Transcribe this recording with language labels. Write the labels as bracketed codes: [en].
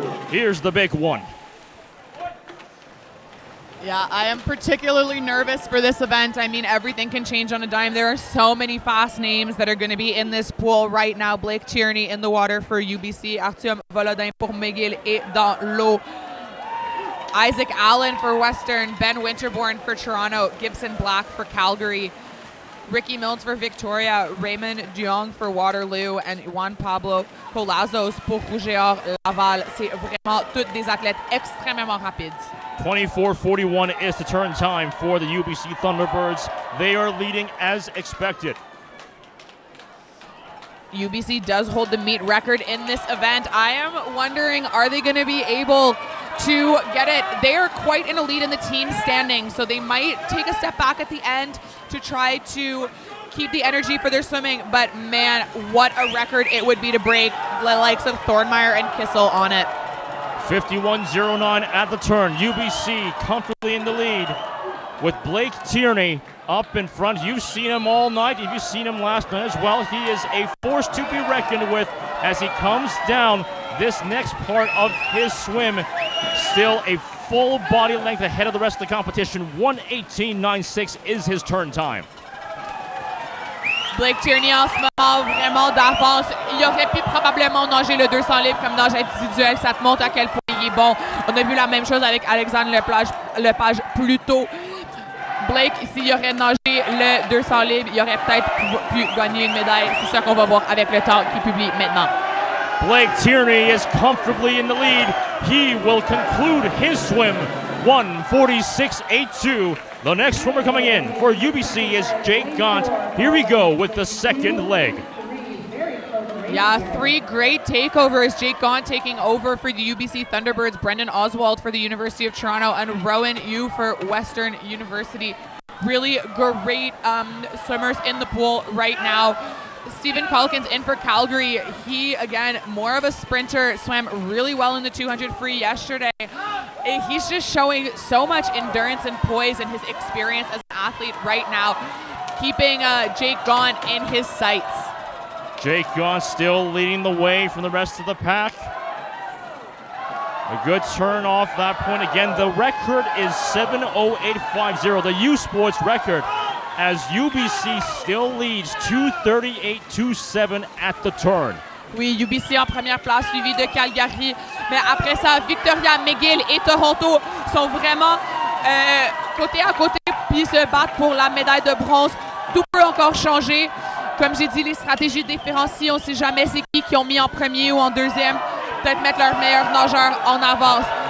[en] Here's the big one. Yeah, I am particularly nervous for this event. I mean, everything can change on a dime. There are so many fast names that are going to be in this pool right now. Blake Tierney in the water for UBC. [fr] Artyom Volodin pour McGill est dans l'eau. [en] Isaac Allen for Western. Ben Winterborn for Toronto. Gibson Black for Calgary. Ricky Mills for Victoria. Raymond Duong for Waterloo. And Juan Pablo Colazos pour Rouge et Or Laval. [fr] C'est vraiment toutes des athlètes extrêmement rapides. [en] 24:41 is the turn time for the UBC Thunderbirds. They are leading as expected. UBC does hold the meet record in this event. I am wondering, are they going to be able to get it? They are quite in a lead in the team standing, so they might take a step back at the end to try to keep the energy for their swimming. But man, what a record it would be to break the likes of Thornmeyer and Kissel on it. 51:09 at the turn. UBC comfortably in the lead with Blake Tierney up in front. You've seen him all night. You've seen him last night as well. He is a force to be reckoned with as he comes down this next part of his swim. Still a full body length ahead of the rest of the competition. 1:18.96 is his turn time. [fr] Blake Tierney en ce moment vraiment d'avance. Il aurait pu probablement nager le 200 livres comme nage individuel. Ça te montre à quel point il est bon. On a vu la même chose avec Alexandre Lepage plus tôt. Blake, s'il aurait nagé le 200 livres, il aurait peut-être pu gagner une médaille. C'est ça qu'on va voir avec le temps qu'il publie maintenant. [en] Blake Tierney is comfortably in the lead. He will conclude his swim 1:46.82. The next swimmer coming in for UBC is Jake Gaunt. Here we go with the second leg. Yeah, 3 great takeovers. Jake Gaunt taking over for the UBC Thunderbirds, Brendan Oswald for the University of Toronto, and Rowan Yu for Western University. Really great swimmers in the pool right now. Stephen Calkins in for Calgary. He, again, more of a sprinter, swam really well in the 200 free yesterday. He's just showing so much endurance and poise and his experience as an athlete right now, keeping Jake Gaunt in his sights. Jake Gaunt still leading the way from the rest of the pack. A good turn off that point. Again, the record is 7:08.50, the U Sports record, as UBC still leads 2:38.27 at the turn. [fr] Oui, UBC en première place, suivi de Calgary. Mais après ça, Victoria, McGill et Toronto sont vraiment côté à côté, puis se battent pour la médaille de bronze. Tout peut encore changer. Comme j'ai dit, les stratégies différencient. On ne sait jamais c'est qui ont mis en premier ou en deuxième. Peut-être mettre leurs meilleurs nageurs en avance.